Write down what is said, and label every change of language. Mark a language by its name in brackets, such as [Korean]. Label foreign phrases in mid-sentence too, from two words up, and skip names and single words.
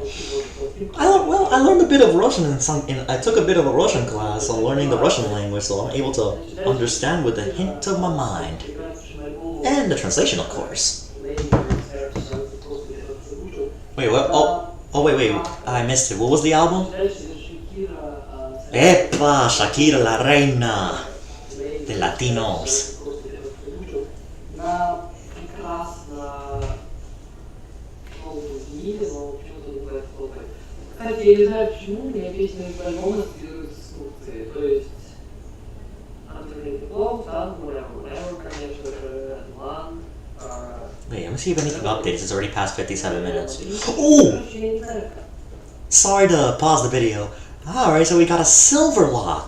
[English] I learned a bit of Russian I took a bit of a Russian class on learning the Russian language, so I'm able to understand with a hint of my mind. And the translation, of course. Wait, what? Oh, wait, I missed it. What was the album? [Spanish] Epa, Shakira la reina de Latinos. [Russian] Кстати, я не знаю почему, у меня песня из альбома ассоциируется с Турцией, то есть конечно же, [English] One. Wait, let me see if anything updates. It's already past 57 minutes. Oh! Sorry to pause the video. Alright, so we got a silver lock.